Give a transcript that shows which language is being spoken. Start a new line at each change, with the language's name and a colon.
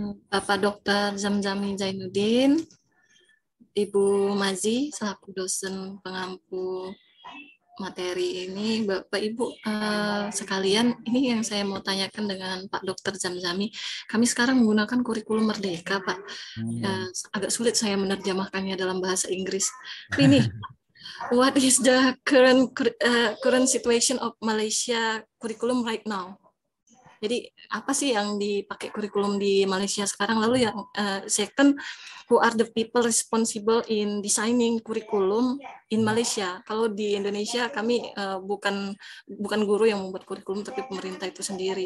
Indonesian: Bapak Dr. Zamzami Zainuddin, Ibu Mazi selaku dosen pengampu materi ini, Bapak Ibu sekalian, ini yang saya mau tanyakan dengan Pak Dr. Zamzami. Kami sekarang menggunakan kurikulum Merdeka, Pak. Agak sulit saya menerjemahkannya dalam bahasa Inggris.
English: Ini, what is the current situation of Malaysia curriculum right now?
Indonesian: Jadi apa sih yang dipakai kurikulum di Malaysia sekarang? Lalu yang
English: second, who are the people responsible in designing kurikulum in Malaysia?
Indonesian: Kalau di Indonesia kami bukan guru yang membuat kurikulum, tapi pemerintah itu sendiri.